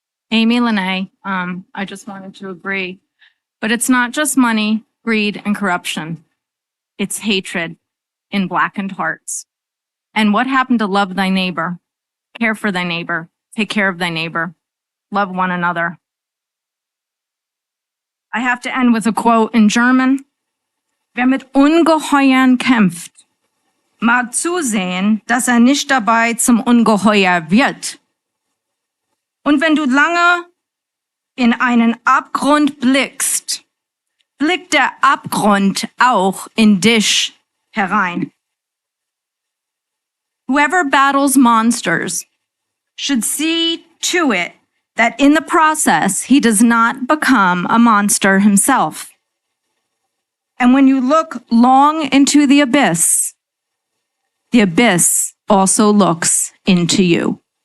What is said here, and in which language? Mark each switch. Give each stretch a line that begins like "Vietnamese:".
English: Amy Lene, I just wanted to agree, but it's not just money, greed, and corruption. It's hatred in blackened hearts. And what happened to love thy neighbor, care for thy neighbor, take care of thy neighbor, love one another? I have to end with a quote in German.
German: Wer mit Ungeheuern kämpft, mag zusehen, dass nicht dabei zum Ungeheuer wird. Und wenn du lange in einen Abgrund blickst, blickt der Abgrund auch in dich herein.
English: Whoever battles monsters should see to it that in the process, he does not become a monster himself. And when you look long into the abyss, the abyss also looks into you.